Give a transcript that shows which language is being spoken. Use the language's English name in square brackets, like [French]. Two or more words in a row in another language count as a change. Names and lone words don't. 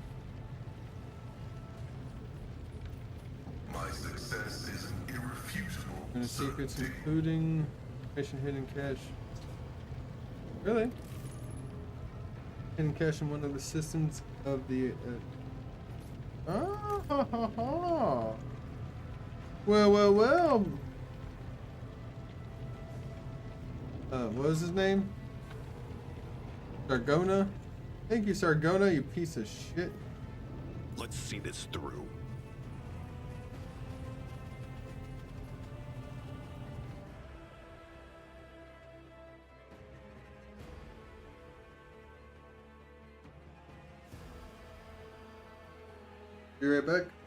[English] My success is an irrefutable And secrets certainty. including mission hidden cache. Really? Hidden cache in one of the systems of the. Ah, ha, ha, ha. Well. What was his name? Sargona? Thank you, Sargona, you piece of shit. Let's see this through. Be right back.